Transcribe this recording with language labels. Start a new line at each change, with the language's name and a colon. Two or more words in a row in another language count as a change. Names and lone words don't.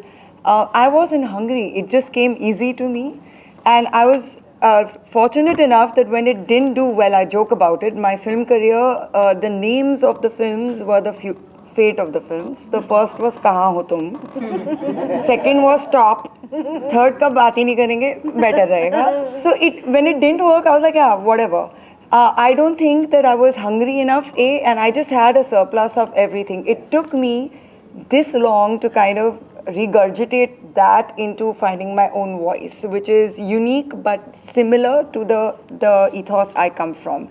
English: I wasn't hungry. It just came easy to me. And I was fortunate enough that when it didn't do well, I joke about it, my film career, the names of the films were the fate of the films. The first was Kahan Ho Tum. Second was Stop. Third
Hindi: का बात ही नहीं करेंगे, better rahega.
English: So when it didn't work, I was like, yeah, whatever. I don't think that I was hungry enough, and I just had a surplus of everything. It took me this long to kind of regurgitate that into finding my own voice, which is unique but similar to the ethos I come from.